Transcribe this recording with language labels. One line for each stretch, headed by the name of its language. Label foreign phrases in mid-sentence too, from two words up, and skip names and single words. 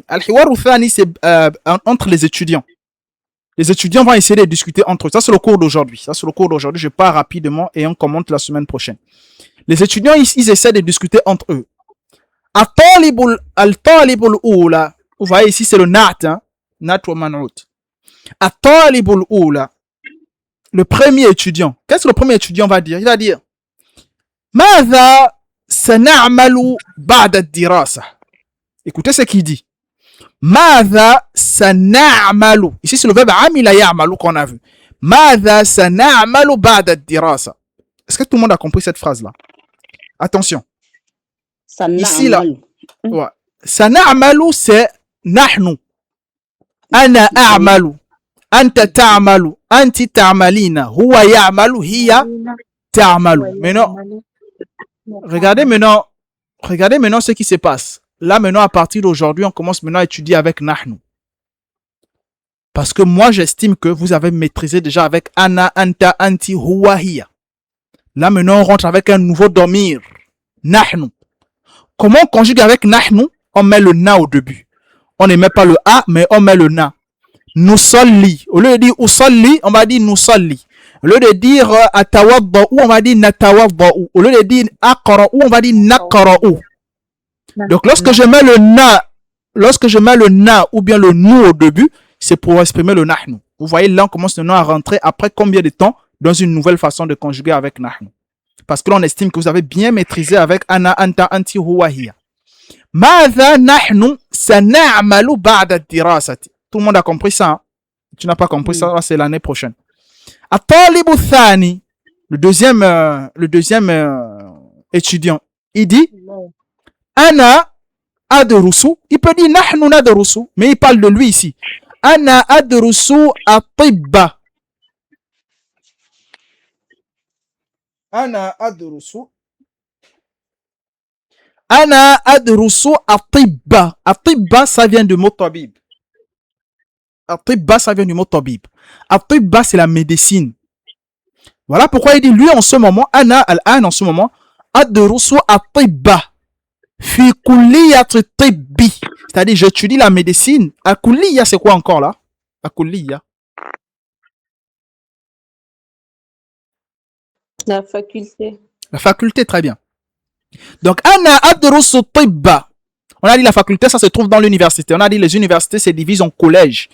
Arabic: الحوار الثاني,
French: c'est entre les étudiants. Les étudiants vont essayer de discuter entre eux. Ça, c'est le cours d'aujourd'hui. Je pars rapidement et on commente la semaine prochaine. Les étudiants, ils essaient de discuter entre eux.
Arabic: الطالب الأول.
French: Vous voyez ici, c'est le Nat. Hein?
Arabic: نعت ومنعوت. الطالب الأول.
French: Le premier étudiant. Qu'est-ce que le premier étudiant va dire? Il va dire
Arabic: ماذا سنعمل بعد الدراسة.
French: Écoutez ce qu'il dit.
Arabic: ماذا سنعمل.
French: Ici c'est le verbe
Arabic: عمل يعمل
French: qu'on a vu.
Arabic: ماذا سنعمل بعد الدراسة.
French: Est-ce que tout le monde a compris cette phrase là? Attention. Ici là. Ouais. Sana'malu c'est nahnu.
Arabic: أنا أعمل أنت تعمل أنت تعملين هو يعمل هي تعمل.
French: Maintenant, regardez maintenant ce qui se passe. Là maintenant à partir d'aujourd'hui on commence maintenant à étudier avec nahnu. Parce que moi j'estime que vous avez maîtrisé déjà avec
Arabic: أنا، أنت، أنتِ، هو، هي.
French: Là maintenant on rentre avec un nouveau domir. Nahnu. Comment on conjugue avec nahnu? On met le na au début. On ne met pas le A, mais on met le na. Nusalli. Au lieu de dire usalli, on va dire nusalli. Au lieu de dire atawadda'u, on va dire natawadda'u. Au lieu de dire aqra'u, on va dire naqra'u. Donc lorsque je mets le na ou bien le nu au début, c'est pour exprimer le nahnu. Vous voyez là, on commence maintenant à rentrer après combien de temps dans une nouvelle façon de conjuguer avec nahnu. Parce que l'on estime que vous avez bien maîtrisé avec
Arabic: أنا، أنت، أنتِ، هو، هي. ماذا نحن سنعمل بعد الدراسة.
French: Tout le monde a compris ça. Hein? Tu n'as pas compris ça, c'est l'année prochaine.
Arabic: الطالب الثاني,
French: le deuxième étudiant, il dit
Arabic: أنا أدرس,
French: il peut dire
Arabic: نحن ندرس,
French: mais il parle de lui ici.
Arabic: أنا أدرس الطب. أنا أدرس الطب.
French: At-tibba, ça vient du mot tabib. At-tibba, ça vient du mot tabib. At-tibba, c'est la médecine. Voilà pourquoi il dit, lui, en ce moment,
Arabic: أنا الآن,
French: en ce moment,
Arabic: أدرس الطب. في كلية الطب.
French: C'est-à-dire, j'étudie la médecine. Akulliya, c'est quoi encore là? Akulliya. La faculté. La faculté, très bien. Donc,
Arabic: أنا أدرس طب.
French: On a dit la faculté, ça se trouve dans l'université. On a dit les universités se divisent en collèges.